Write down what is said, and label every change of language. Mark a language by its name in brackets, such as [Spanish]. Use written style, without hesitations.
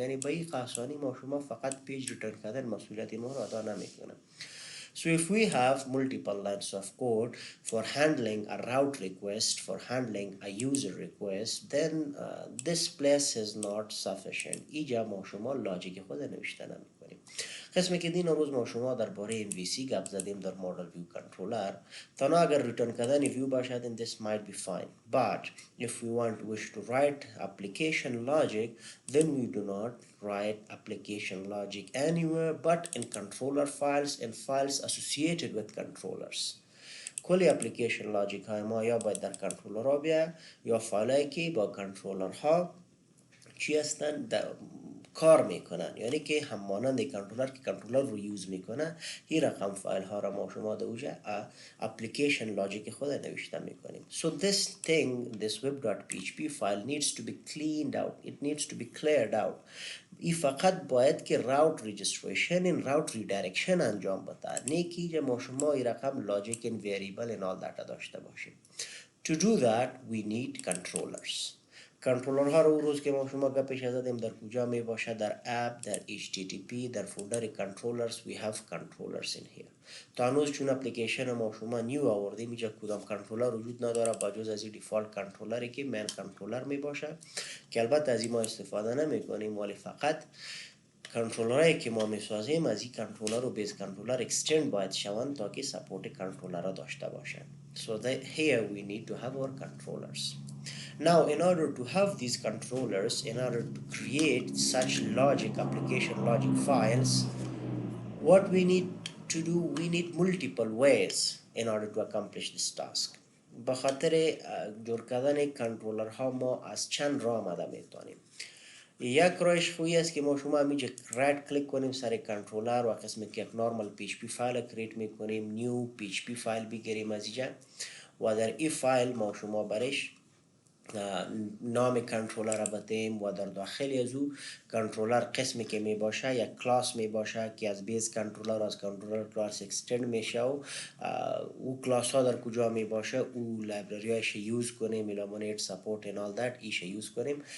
[Persian] یعنی با این قاسانی ما شما فقط پیج ریترن کردن مسئولیت ما رو ادا نمیکنه. [English] So if we have multiple lines of code for handling a route request, for handling a user request, then this place is not sufficient. [Persian] اینجا ما شما لاجیک خود نوشته نمیکنیم. قسمی که دین روز ما شما درباره MVC گپ زدیم در مدل ویو کنترلر. تنها اگر ریترن کردن ویو باشد [English] then this might be fine. But if we wish to write application logic, then we do not write application logic anywhere but in controller files and files associated with controllers. [Persian] کلی اپلیکیشن لاجیک های ما یا باید در کنترلر ها بیا یا فایل که با کنترلر ها چی هستن کار میکنن، یعنی که هم مانند کنترلر که کنترلر رو یوز میکنه، این رقم فایل ها را ما شما در اوجه اپلیکیشن لاجیک خود نوشته میکنیم. [English] So this thing, this web.php file needs to be cleaned out, it needs to be cleared out. [Persian] این فقط باید که راوت رجستریشن این راوت ریدایرکشن انجام بده، نه که ما شما این رقم لاجیک این ویریبل این all that داشته باشیم. [English] To do that we need controllers. [Persian] کنترلر ها رو روز که ما شما گپش زدیم در کجا می باشه؟ در اپ، در HTTP، در فولدر controllers. [English] We have controllers in here. [Persian] تا هنوز چون اپلیکیشن ما شما نیو آوردیم اینجا کدام کنترلر وجود نداره با جز از این دیفالت کنترلری که من کنترلر می باشه که البته از این ما استفاده نمی کنیم، ولی فقط کنترلرهایی که ما میسازیم از این کنترلر و بیس کنترلر اکستند باید شوند تا که سپورت کنترلر را داشته باشند. [English] So here we need to have our controllers. Now, in order to have these controllers, in order to create such logic, application logic files, what we need to do, we need multiple ways in order to accomplish this task. [Persian] بخاطر جور کردن کنترلر ها ما از چند راه آمده میتونیم. یک راهش خویی است که ما شما همینجا رایت کلیک کنیم سر کنترلر و قسمی که یک نورمال PHP فایل کریت میکنیم، نیو PHP فایل بگیریم از اینجا و در این فایل ما شما برش نام کنترلر را بدیم و در داخل از او کنترلر قسمی که می باشه یک کلاس می باشه که از بیس کنترلر از کنترلر کلاس اکستند میشه و او کلاس ها در کجا می باشه او لایبرری هایش یوز کنیم، [English] eliminate support and all that [Persian] ایش یوز کنیم.